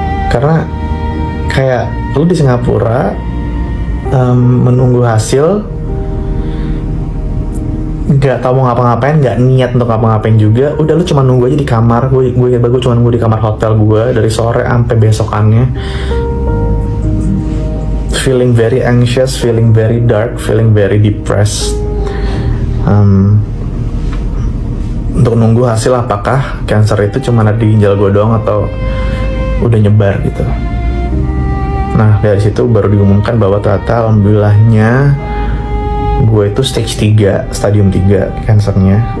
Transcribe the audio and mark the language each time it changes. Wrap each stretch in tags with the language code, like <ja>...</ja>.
<id>Karena kayak lu di Singapura menunggu hasil, nggak tahu mau ngapa-ngapain, nggak niat untuk ngapa-ngapain juga. Udah lu cuma nunggu aja di kamar. Gue cuma nunggu di kamar hotel gue dari sore sampai besokannya.</id> <en>Feeling very anxious, feeling very dark, feeling very depressed.</en> <id>Untuk nunggu hasil apakah cancer itu cuma ada di ginjal gue doang atau udah nyebar gitu. Nah dari situ baru diumumkan bahwa ternyata alhamdulillahnya gue itu stage 3, stadium 3 cancernya.</id>